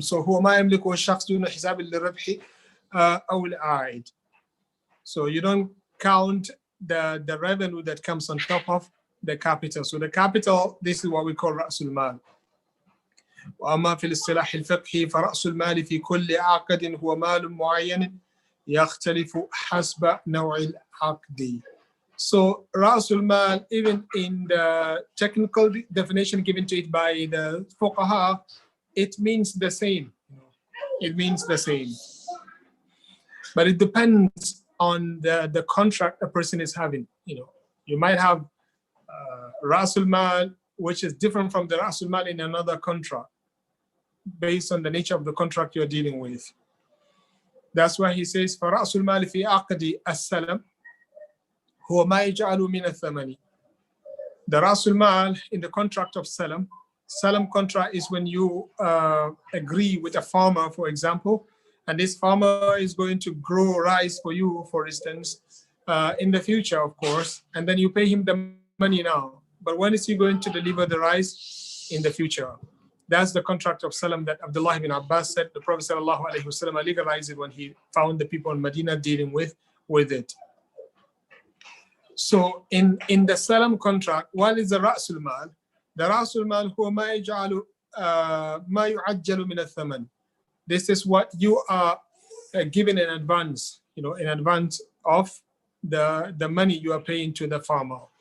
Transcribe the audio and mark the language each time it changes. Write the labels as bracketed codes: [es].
[ar] So هو ما يملكه الشخص دون حساب للربح أو العائد. [en] So you don't count the revenue that comes on top of the capital. So the capital, this is what we call رأس المال. [ar] وأما في الاصطلاح الفقهي فرأس المال في كل عقد هو مال معين يختلف حسب نوع العقد. [en] So رأس المال, even in the technical definition given to it by the fuqaha, it means the same. It means the same. But it depends on the contract a person is having. You might have رأس المال, which is different from the رأس المال in another contract, based on the nature of the contract you're dealing with. That's why he says, [ar] فرأس المال في عقد السلم هو ما يجعل من الثمن. [en] The رأس المال in the contract of salam contract is when you agree with a farmer, for example, and this farmer is going to grow rice for you, for instance, in the future, of course, and then you pay him the money now. But when is he going to deliver the rice? In the future. That's the contract of salam that Abdullah ibn Abbas said the Prophet ﷺ legalized it when he found the people in Medina dealing with it. So in the salam contract, what is the رأس المال? [ar] The رأس المال هو ما يجعل ما يعجل من الثمن. [en] This is what you are given in advance, in advance of the money you are paying to the farmer.